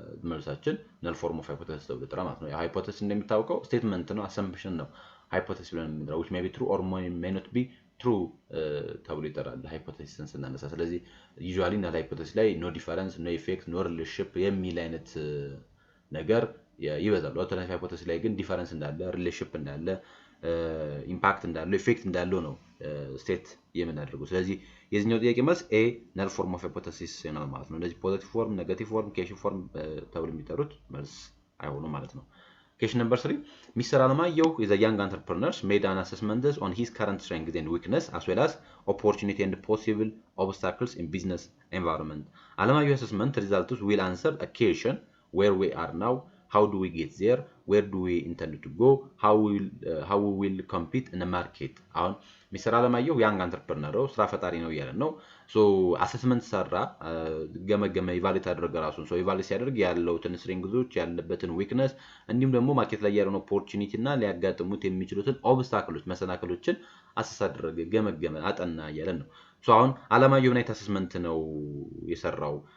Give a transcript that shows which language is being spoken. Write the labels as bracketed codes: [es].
[am] መልሳችን [en] null form of hypothesis [am] ተብሎ ይጠራል ማለት ነው። ሃይፖቴሲስ እንደሚታወቀው ስቴትመንት ነው፣ አሰምፕሽን ነው ሃይፖቴሲስ ብለን የምንጠራው [en] which may be true or may not be true [am] ተብሎ ይጠራል ሃይፖቴሲስን ስናነሳ። ስለዚህ ዩዥዋሊ null hypothesis ላይ [en] no difference, no effect, no relationship [am] የሚል አይነት ነገር ይበዛል። ኦልተርኔቲቭ ሃይፖቴሲስ ላይ ግን ዲፈረንስ እንዳለ፣ ሪሌሽንሺፕ እንዳለ፣ ኢምፓክት እንዳለው፣ ኢፌክት እንዳለው ነው ስቴት የምናደርገው። ስለዚህ የዚህኛው ጥያቄ መልስ ኤ [en] null form of hypothesis [am] ነው ማለት ነው። እንደዚህ ፖዚቲቭ ፎርም፣ ኔጌቲቭ ፎርም፣ ኬሽን ፎርም ተብሎ የሚጠሩት መልስ አይሆኑም ማለት ነው። [en] Question number 3. Mr. Alamayo is a young entrepreneur, made an assessment on his current strengths and weakness, as well as opportunity and possible obstacles in business environment. Alamayo assessment results will answer a question: where we are now, how do we get there, where do we intend to go, how we will compete in the market. Mr. [am] Alamayo [en] young entrepreneur [am] ስራ ፈጣሪ ነው እያለ ነው። ሶ አሰስመንት ሰራ ገመገመ ኢቫሉዌት አደረገ ራሱን። ሶ ኢቫሉዌት ሲያደርግ ያለውትን ስትሬንግዞች ያለበትን ዊክነስ እንዲሁም ደግሞ ማርኬት ላይ ያለውን ኦፖርቹኒቲ እና ሊያጋጥሙት የሚችሉትን ኦብስታክሎች መሰናክሎችን አሰስ አደረገ፣ ገመገመ፣ አጠና እያለን ነው። ሶ አሁን አለማየሁ ምን አይነት አሰስመንት ነው የሰራው?